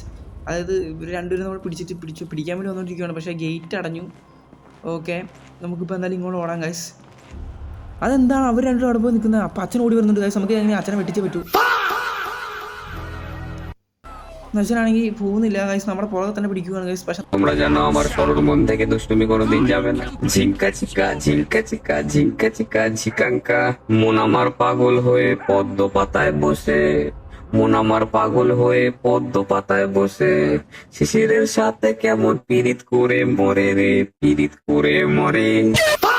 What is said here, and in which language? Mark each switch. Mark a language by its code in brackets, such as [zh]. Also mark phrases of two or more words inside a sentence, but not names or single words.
[ml] അതായത് ഇവർ രണ്ടുപേരും നമ്മൾ പിടിക്കാൻ വേണ്ടി വന്നുകൊണ്ടിരിക്കുകയാണ്. പക്ഷേ ഗേറ്റ് അടഞ്ഞു. ഓക്കെ, നമുക്കിപ്പോൾ എന്തായാലും ഇങ്ങോട്ട് ഓടാം ഗൈസ്. അതെന്താണ് അവർ രണ്ടുപേരും അവിടെ പോയി നിൽക്കുന്നത്? അപ്പോൾ അച്ഛൻ ഓടി വരുന്നുണ്ട് ഗൈസ്. നമുക്ക് എങ്ങനെ അച്ഛനെ വെട്ടിച്ചേ പറ്റൂ. അച്ഛനാണെങ്കിൽ പോകുന്നില്ല ഗൈസ്. നമ്മുടെ പുറകെ തന്നെ പിടിക്കുകയാണ് ഗൈസ്. പക്ഷെ [bn] তোমরা জানো আমার শরীর মন থেকে দুষ্টুমি কোনোদিন যাবে না। ঝিঙ্কা চিকা ঝিকাঙ্কা মন আমার পাগল হয়ে পদ্ম পাতায় বসে শিশিরের সাথে কেমন পীড়িত করে মরে রে।